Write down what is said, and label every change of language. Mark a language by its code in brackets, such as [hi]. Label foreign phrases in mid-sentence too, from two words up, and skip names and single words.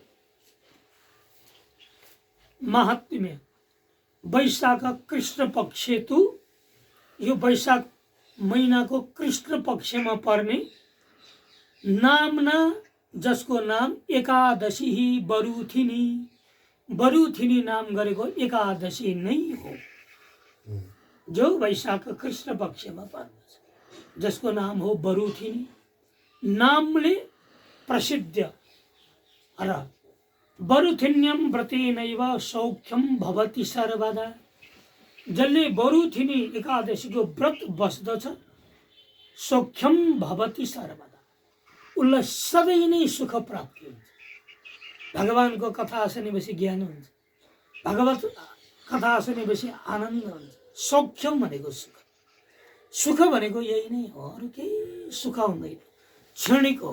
[sa] महात्म्य वैशाख कृष्ण पक्षेतु, [ne] यो वैशाख महिनाको कृष्ण पक्षमा पर्ने नामना, जसको नाम एकादशी बरुथिनी, बरुथिनी नाम गरेको एकादशी नै हो, जो वैशाख कृष्ण पक्षमा पर्दछ, जसको नाम हो बरुथिनी। नामले प्रसिद्ध र [sa] बरुथिन्यम व्रतेनैव सौख्यम भवति सर्वदा। [ne] जसले बरुथिनी एकादशीको व्रत बस्दछ, [sa] सौख्यम भवति सर्वदा, [ne] उसलाई सधैँ नै सुख प्राप्ति हुन्छ। भगवानको कथा सुनेपछि ज्ञान हुन्छ, भगवत कथा सुनेपछि आनन्द हुन्छ। सौख्यम भनेको सुख, सुख भनेको यही नै हो, अरू केही सुख हुँदैन, क्षणिक हो।